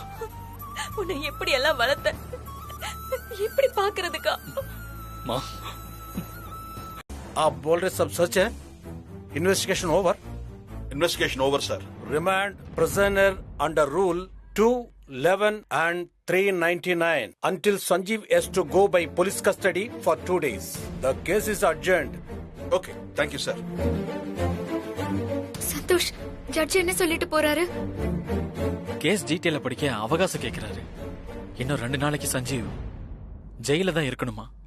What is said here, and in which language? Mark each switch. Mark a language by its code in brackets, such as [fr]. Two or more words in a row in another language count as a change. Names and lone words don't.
[ta] உன்னை எப்படி எல்லாம் வளர்த்த, எப்படி பாக்குறதுக்கா? மா, [hi] आप बोल रहे सब सच है? [en] investigation over? investigation over sir. रिमांड prisoner under rule 211 and 399 until Sanjeev has to go by police custody for 2 days. The case is adjourned. Okay, thank you sir. [ta] சந்தோஷ், ஜட்ஜ் என்ன சொல்லிட்டு போறாரு? [en] case detail [ta] படிக்க அவகாசம் கேக்குறாரு. இன்னும் 2 நாளைக்கு சஞ்சீவ் ஜெயில தான் இருக்கணுமா?